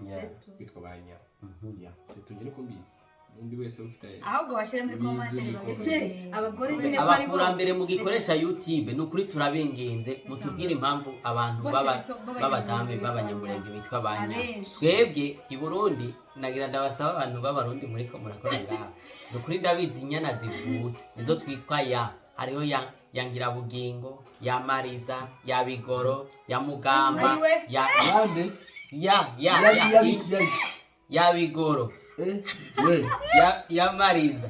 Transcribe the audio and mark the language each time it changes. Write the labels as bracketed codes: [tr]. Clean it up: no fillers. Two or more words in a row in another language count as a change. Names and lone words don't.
[rn] Bitwa banya. Se tugire ko mbizi. Undi wese ufite ahubwo bashyire muri commentaire bagese abagore nyine ko ari bo abakurambere mu gikoresha YouTube. Ni ukuri turabengenze mutubwire impamvu abantu b'abadame b'abanyamurenge bitwa banya. Twebwe i Burundi nagira ndabasaba abantu b'abarundi muri ko murakora ngaha. Ni ukuri ndabizi inyana zivutse nizo twitwa ya. Hariho ya Ngirabugingo, ya Mariza, ya Bigoro, ya Mugamba, ya Bigoro, ya Mariza.